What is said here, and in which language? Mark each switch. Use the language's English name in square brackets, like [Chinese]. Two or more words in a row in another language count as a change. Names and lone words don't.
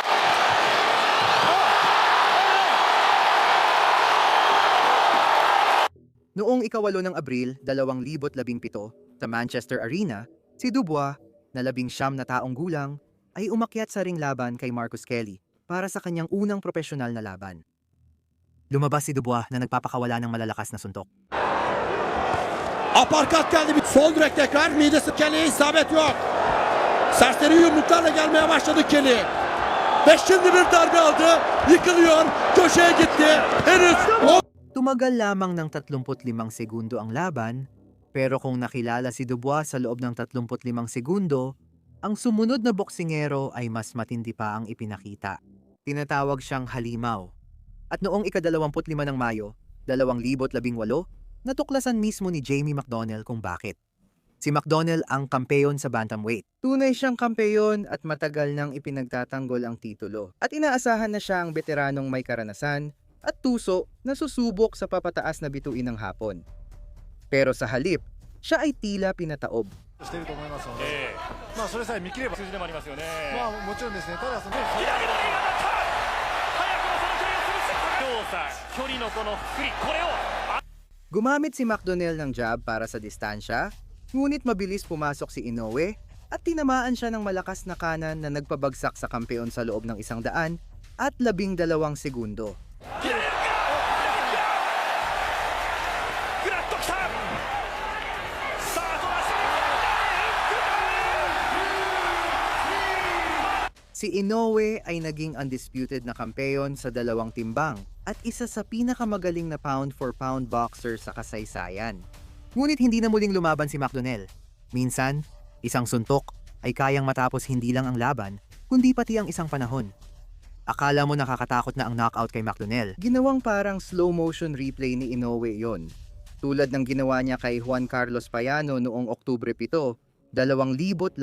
[Filipino] Noong ika-8 ng Abril, 2017, sa Manchester Arena, si Dubois, na 19 na taong gulang, ay umakyat sa ring laban kay Marcus Kelly para sa kanyang unang profesional na laban. Lumabas si Dubois na nagpapakawala ng malalakas na suntok. [Turkish] Aparkat geldi bir sol direk tekrar midesi Kelly'ye isabet yok. Serseri yumruklarla gelmeye başladı Kelly. Ve şimdi bir darbe aldı. Yıkılıyor. Köşeye gitti. Henüz [Filipino] Tumagal lamang ng 35 segundo ang laban, pero kung nakilala si Dubois sa loob ng 35 segundo, ang sumunod na boksingero ay mas matindi pa ang ipinakita. Tinatawag siyang halimaw. At noong ika-25 ng Mayo, 2018, natuklasan mismo ni Jamie McDonnell kung bakit. Si McDonnell ang kampeyon sa bantamweight. Tunay siyang kampeyon at matagal nang ipinagtatanggol ang titulo. At inaasahan na siya ang veteranong may karanasan at tuso na susubok sa papataas na bituin ng hapon. Pero sa halip, siya ay tila pinataob. [Japanese] していると思いますので、それさえ見切れば数字でもありますよね。もちろんですね。ただその左の手が当たった。早くもその距離を潰して両者距離のこの振りこれを [Filipino] Gumamit si McDonnell ng jab para sa distansya, ngunit mabilis pumasok si Inoue at tinamaan siya ng malakas na kanan na nagpabagsak sa kampeon sa loob ng 100 at 12 segundo. [Japanese] グラッときた。さあトラス [Filipino] Si Inoue ay naging undisputed na kampeon sa 2 timbang at isa sa pinakamagaling na [English] pound-for-pound boxer [Filipino] sa kasaysayan. Ngunit hindi na muling lumaban si McDonnell. Minsan, isang suntok ay kayang matapos hindi lang ang laban, kundi pati ang isang panahon. Akala mo nakakatakot na ang knockout kay McDonnell. Ginawang parang [English] slow-motion replay [Filipino] ni Inoue yon. Tulad ng ginawa niya kay Juan Carlos Payano noong Oktubre 7, 2018.